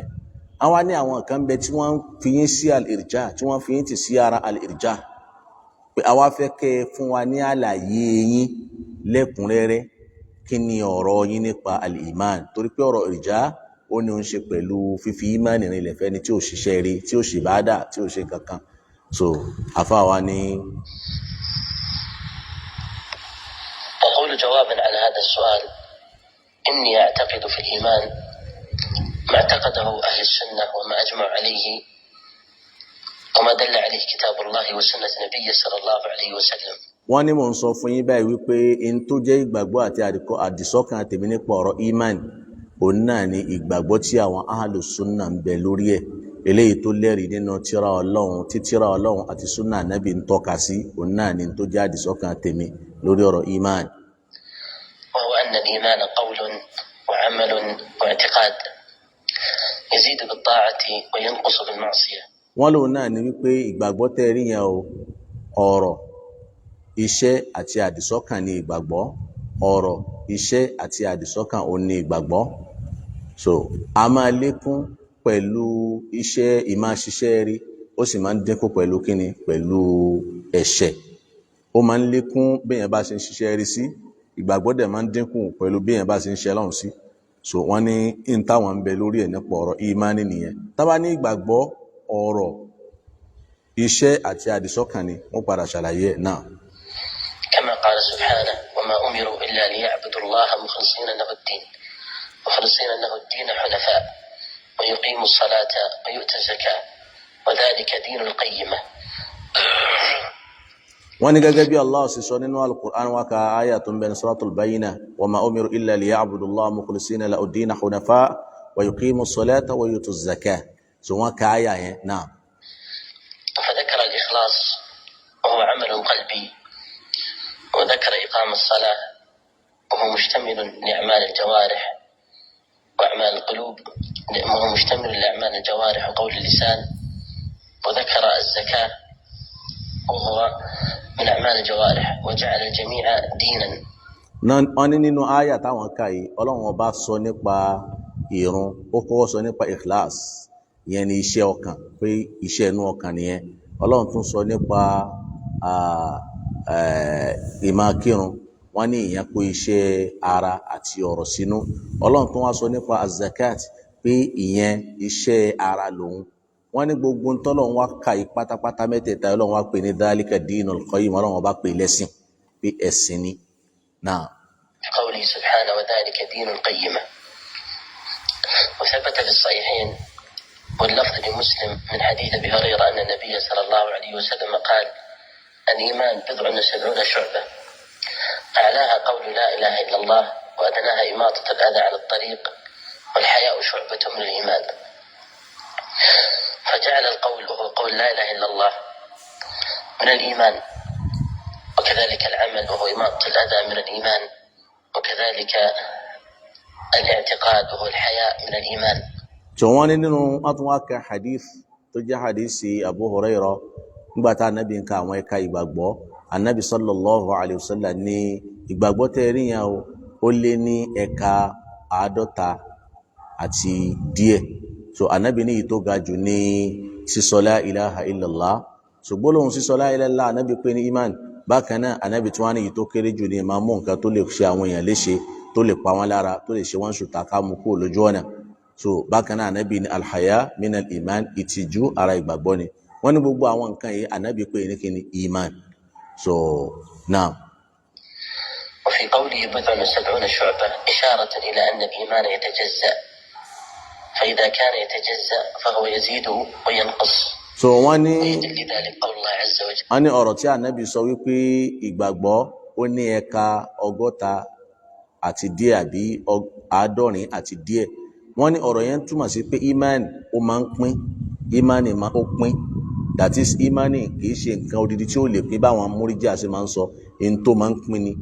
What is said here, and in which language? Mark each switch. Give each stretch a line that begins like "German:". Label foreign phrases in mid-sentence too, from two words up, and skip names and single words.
Yoruba: Àwa ní àwọn kan bẹ tí wọ́n fi yín sí al-irja, tí wọ́n fi yín tì sí ara al-irja, pé àwa fẹ́ kẹ́ ẹ fún wa ní àlàyé yín lẹ́kùnrẹ́rẹ́ kí ni ọ̀rọ̀ yín nípa al-iman, torí pé ọ̀rọ̀ ìrìjà ó ní ó ń ṣe pẹ̀lú fífi ìmánì rinlẹ̀ fẹ́ni tí ò ṣiṣẹ́ rí, tí ò ṣe ìbádà, tí ò ṣe kankan. So àfáà wa ní.
Arabic: أقول جوابا على هذا السؤال: إني أعتقد في الإيمان ما اعتقده أهل السنة وما أجمع عليه وما دل عليه كتاب الله وسنة نبيه صلى الله عليه وسلم.
Yoruba: wọ́n ní mò ń sọ fún yín báyìí wípé in tó jẹ́ ìgbàgbọ́ àti àdìsọ́kàn tèmi nípa ọ̀rọ̀ iman òun náà ni ìgbàgbọ́ tí àwọn
Arabic: أهل السنة
Yoruba: ń bẹ lórí ẹ̀, eléyìí tó lẹ́rìí nínú tírà Ọlọ́run tí tírà Ọlọ́run àti sunna nábì ń tọ́ka sí, òun náà ni tó jẹ́ àdìsọ́kàn tèmi lórí ọ̀rọ̀ iman.
Arabic: وهو أن الإيمان قول وعمل واعتقاد يزيد بالطاعة وينقص بالمعصية.
Yoruba: wọ́n lòun náà ni wípé ìgbàgbọ́ tẹ́ rí yẹn o, ọ̀rọ̀, iṣẹ́ àti àdìsọ́kàn ni ìgbàgbọ́. ọ̀rọ̀, iṣẹ́ àti àdìsọ́kàn òun ni ìgbàgbọ́. So a máa lékún pẹ̀lú iṣẹ́ ìmáṣiṣẹ́ rí, ó sì máa ń dínkù pẹ̀lú kíni, pẹ̀lú ẹ̀ṣẹ̀. ó máa ń lékún béèyàn bá ṣe ń ṣiṣẹ́ rí sí, ìgbàgbọ́ dẹ̀ máa ń dínkù pẹ̀lú béèyàn bá ṣe ń ṣe lọ́hùn sí. So wọ́n ní in táwọn ń bẹ lórí ẹ̀ nípa ọ̀rọ̀ ìmánì nìyẹn. tá bá ní ìgbàgbọ́, ọ̀rọ̀, iṣẹ́ àti àdìsọ́kàn ni wọ́n padà ṣàlàyé ẹ̀ náà.
Arabic: كما قال سبحانه: وما أمروا إلا ليعبدوا الله مخلصين له الدين حنفاء ويقيموا الصلاة ويؤتوا الزكاة وذلك دين القيمة.
Yoruba: wọ́n ní gẹ́gẹ́ bí Allah sì sọ nínú al-Qur'an wa ka aya tó ń bẹ ní suratul Bayyinah:
Arabic: وما أمروا إلا ليعبدوا الله مخلصين له الدين حنفاء ويقيموا الصلاة ويؤتوا الزكاة.
Yoruba: so wọ́n ka aya yẹn náà.
Arabic: فذكر الإخلاص وهو عمل قلبي، وذكر إقام الصلاة وهو مشتمل لأعمال الجوارح وأعمال القلوب، وهو مشتمل لأعمال الجوارح وقول اللسان، وذكر الزكاة وهو من أعمال الجوارح، وجعل الجميع دينا.
Yoruba: wọ́n ní nínú àyà táwọn kà yìí Ọlọ́run ọba sọ nípa ìrun, ó kọ́kọ́ sọ nípa ikhlas, ìyẹn ni iṣẹ́ ọkàn, pé iṣẹ́ inú ọkàn nìyẹn. Ọlọ́run tún sọ nípa ìmákírun, wọ́n ní ìyẹn kó iṣẹ́ ara àti ọ̀rọ̀ sínú. Ọlọ́run tún wá sọ nípa az-zakat, pé ìyẹn iṣẹ́ ara lòun. wọ́n ní gbogbo ntọ́lọ́run wá kà yí pátápátá mẹ́tẹ̀ẹ̀ta Ọlọ́run wá pè ní
Arabic: ذلك دين القيمة,
Yoruba: Ọlọ́run wá pè lẹ́sìn, pé ẹ̀sìn ni náà.
Arabic: قوله سبحانه: وذلك دين القيمة. وثبت في الصحيحين واللفظ لمسلم من حديث أبي هريرة أن النبي صلى الله عليه وسلم قال: الإيمان 70 شعبة، أعلاها قول لا إله إلا الله، وأدناها إماطة الأذى على الطريق، والحياء شعبة من الإيمان. فجعل القول وهو قول لا إله إلا الله من الإيمان، وكذلك العمل وهو إماطة الأذى من الإيمان، وكذلك الاعتقاد وهو الحياء من الإيمان.
Yoruba: jọ̀wọ́n nínú atúnwákà hadith tó jẹ́ hadisi Abu Hurairah nígbàtá anábì ń ka àwọn ẹ̀ka ìgbàgbọ́. anábì
Arabic: صلى الله عليه وسلم
Yoruba: ní ìgbàgbọ́ tẹ́rí yẹn ó lé ní ẹ̀ka 50 àti díẹ̀. so anábì ní ìtó ga jù ní sísọ
Arabic: لا إله إلا الله.
Yoruba: so gbólóhùn sísọ
Arabic: لا إله إلا الله
Yoruba: anábì pé ní iman. bákan náà anábì tí wọ́n ní ìtó kéré jù ní máa mú nǹkan tó lè ṣe àwọn èèyàn léṣe, tó lè pa wọ́n lára, tó lè ṣe wọ́n ṣùtá ká mú kúrò lójú ọ̀nà. so bákan náà anábì ní
Arabic: الحياء من الإيمان,
Yoruba: ìtìjú ara ìgbàgbọ́ ni. wọ́n ní gbogbo àwọn nǹkan yìí anábì pé ní kí ni iman. so naam.
Arabic: وفي قوله 70 شعبة إشارة إلى أن الإيمان يتجزأ، فإذا كان يتجزأ فهو يزيد وينقص.
Yoruba: so wọ́n ní
Arabic: لذلك قول الله عز وجل.
Yoruba: wọ́n ní ọ̀rọ̀ tí anábì sọ wípé ìgbàgbọ́ ó ní ẹ̀ka 60 àti díẹ̀ àbí 70 àti díẹ̀. wọ́n ní ọ̀rọ̀ yẹn túmọ̀ sí pé iman ó máa ń pín, imani máa ó pín,
English: that is
Yoruba: imani kìí ṣe nǹkan odidi tí ó lè pín báwọn múríjà sí máa ń sọ, èyí tó máa ń pín ni.